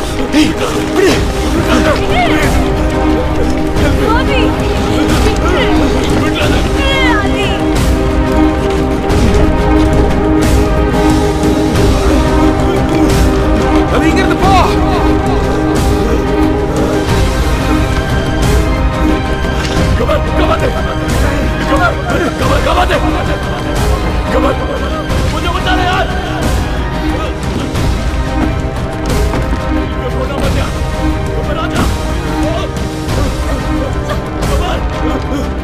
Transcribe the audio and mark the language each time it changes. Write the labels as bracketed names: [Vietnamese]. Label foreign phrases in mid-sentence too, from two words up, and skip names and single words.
[Tamil] அது இங்க இருந்து போ. [Hindi] मुझे बता रहे यार. [English] Come on!